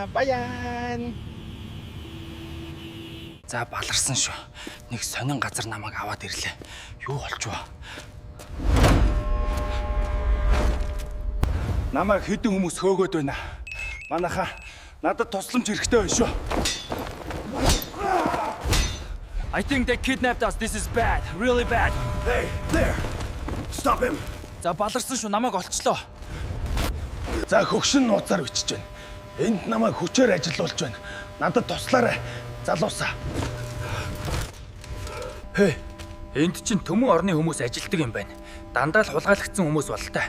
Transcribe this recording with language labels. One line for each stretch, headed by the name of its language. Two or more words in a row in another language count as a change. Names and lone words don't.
Mongolian: Баян. За баларсан шүү. Нэг сонин газар намайг аваад ирлээ. Юу болчихвоо? Намайг хэдэн хүмүүс хөөгөөд байна. Манайхаа надад тусламж хэрэгтэй байна шүү.
English: I think they kidnapped us. This is bad. Really bad. Hey, there. Stop him.
Mongolian: За баларсан шүү. Намайг олчлоо. За хөгшин нууцаар бичиж байна. Энд намайг хүчээр ажилуулж байна. Надад туслаарай. Залуусаа. Энд чинь төмөн орны хүмүүс ажилтдаг юм байна. Дандаа л хулгайлагдсан хүмүүс болтой.